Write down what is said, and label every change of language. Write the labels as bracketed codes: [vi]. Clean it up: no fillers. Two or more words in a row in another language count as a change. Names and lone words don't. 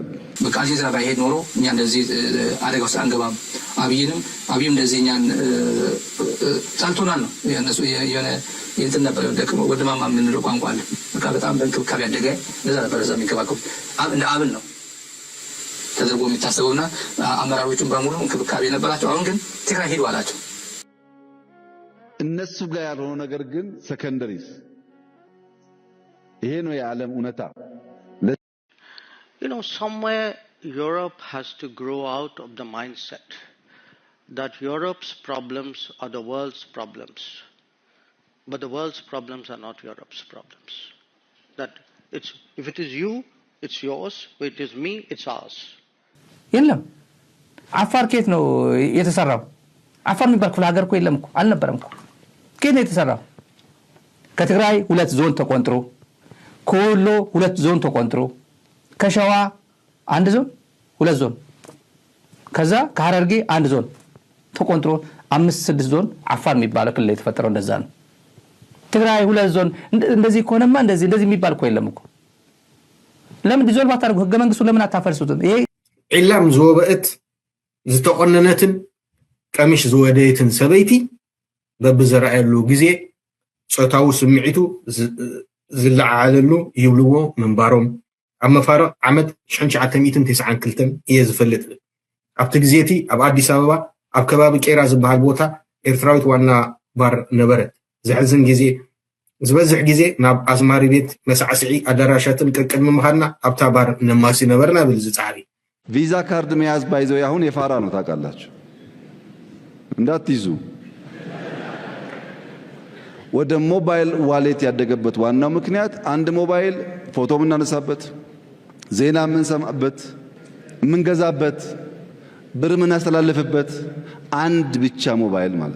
[am] በቃ እዚህ ዘራ ባይሄድ ኖሮ እኛ እንደዚህ አደጋ ውስጥ አንገባም። አብይም እንደዚህ እኛን ጣልቶናል ነው ያነሱ የሆነ እንትን ነበር። ደግሞ ወድማማ የምንለው ቋንቋ አለ። በቃ በጣም በእንክብካቤ ያደገ ለዛ ነበር እዛ የሚንከባከቡት እንደ አብን ነው ተደርጎ የሚታሰበውና አመራሮቹን በሙሉ እንክብካቤ ነበራቸው። አሁን ግን ትግራይ ሄዱ አላቸው። እነሱ ጋር ያልሆነ ነገር ግን ሰከንደሪስ ይሄ ነው የዓለም እውነታ። [en] Somewhere Europe has to grow out of the mindset that Europe's problems are the world's problems, but the world's problems are not Europe's problems. That if it is you, it's yours. If it is me, it's ours. [am] የለም አፋር ከየት ነው የተሰራው? አፋር የሚባል ክፍለ ሀገር እኮ የለም እኮ አልነበረም እኮ። ከየት ነው የተሰራው? ከትግራይ 2 ዞን ተቆንጥሮ፣ ከወሎ 2 ዞን ተቆንጥሮ፣ ከሸዋ 1 ዞን 2 ዞን፣ ከዛ ከሐረርጌ 1 ዞን ተቆንጥሮ 5 6 ዞን አፋር የሚባል ክልል የተፈጠረው እንደዛ ነው። ትግራይ 2 ዞን እንደዚህ ከሆነማ እንደዚህ የሚባል እኮ የለም እኮ። ለምን ዲዞልቭ አታደርጉ? ህገ መንግስቱ ለምን አታፈርሱትም? ይሄ [ti] ኢላም ዝወበእት ዝተቆነነትን ቀሚሽ ዝወደይትን ሰበይቲ በብዘራእሉ ጊዜ ጾታው ስምዒቱ ዝለዓለሉ ይብልዎ መንባሮም ኣብ መፋረቕ ዓመት 1992 እየ ዝፈልጥ። ኣብቲ ግዜቲ ኣብ አዲስ አበባ ኣብ ከባቢ ቄራ ዝበሃል ቦታ ኤርትራዊት ዋና ባር ነበረት። ዝሕዝን ጊዜ ዝበዝሕ ጊዜ ናብ ኣዝማሪ ቤት መሳዕስዒ ኣዳራሻትን ቅድሚ ምኻድና ኣብታ ባር ነማሲ ነበርና ብል ዝፃዕሪ [am] ቪዛ ካርድ መያዝ ባይዘው አሁን የፋራ ነው ታውቃላችሁ። እንዳትይዙ። ወደ ሞባይል ዋሌት ያደገበት ዋናው ምክንያት አንድ ሞባይል ፎቶ የምናነሳበት፣ ዜና የምንሰማበት፣ የምንገዛበት፣ ብር የምናስተላልፍበት አንድ ብቻ ሞባይል ማለት።